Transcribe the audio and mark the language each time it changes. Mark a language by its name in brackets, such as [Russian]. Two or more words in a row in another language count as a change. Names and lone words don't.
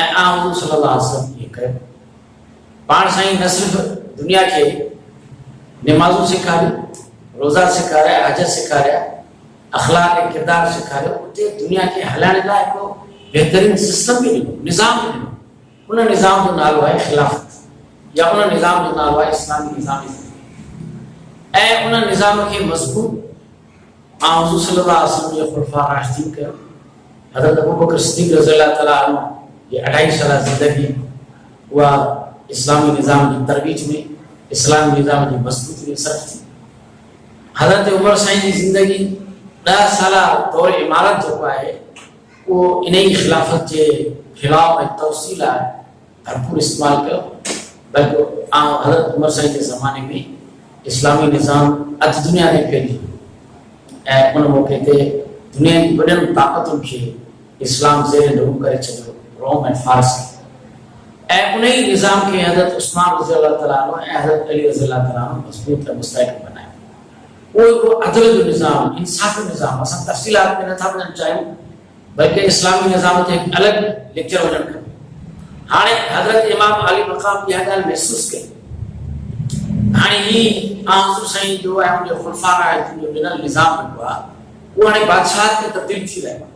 [Sindhi] ऐं हुज़ूर [Arabic] صلى الله عليه وسلم [Sindhi] इहे कयो। पाण साईं न सिर्फ़ु दुनिया खे नमाज़ूं सेखारियूं, रोज़ा सेखारिया, हज सेखारिया, अख़लाक़ ऐं किरदार सेखारियो, उते दुनिया खे हलाइण लाइ हिकिड़ो बहितरीन सिस्टम बि ॾिनो, निज़ाम बि ॾिनो। उन निज़ाम जो नालो आहे खिलाफ़त, या उन निज़ाम जो नालो आहे इस्लामी निज़ाम। ऐं उन निज़ाम खे मज़बूत हुज़ूर [Arabic] صلى الله عليه وسلم [Sindhi] जे खुलफ़ा राशिदीन कयो। हज़रत अबू बकर सिद्दीक़ [Arabic] رضي الله تعالى عنه [Sindhi] जी 2.5 साला ज़िंदगी उहा इस्लामी निज़ाम जी तरवीज में, इस्लामी निज़ाम जी मज़बूती में सर्फ़ थी। हज़रत उमर साईं जी ज़िंदगी 10 साला दौर इमारत जेको आहे उहो इन ई खिलाफ़त जे फैलाव ऐं तवसील लाइ भरपूर इस्तेमालु कयो। बल्कि हज़रत उमर साईं जे ज़माने में इस्लामी निज़ाम अधु दुनिया ते फैलियो ऐं उन मौक़े ते दुनिया जी वॾनि ताक़तुनि खे इस्लाम ज़ेर ॾहू करे छॾियो, रोम ऐं फारस खे। ऐं उन ई निज़ाम खे हज़रत उस्मान [Arabic] رضي الله تعالى عنه [Sindhi] ऐं हज़रत अली [Arabic] رضي الله تعالى عنه [Sindhi] मज़बूत ऐं मुस्तहकम बनायो। उहो हिकिड़ो अदल जो निज़ाम, इंसाफ़ जो निज़ाम। असां तफ़सीलात में नथा वञणु चाहियूं, बल्कि इस्लामी निज़ाम ते हिकु अलॻि लेक्चर हुजणु खपे। हाणे हज़रत इमाम अली मक़ाम इहा ॻाल्हि महसूसु कई। हाणे ही हुज़ूर साईं जो ऐं उनजो खुलफ़ा राशिदीन जो ॾिनल निज़ाम जेको आहे उहो हाणे बादशाह खे तब्दील थी रहियो आहे।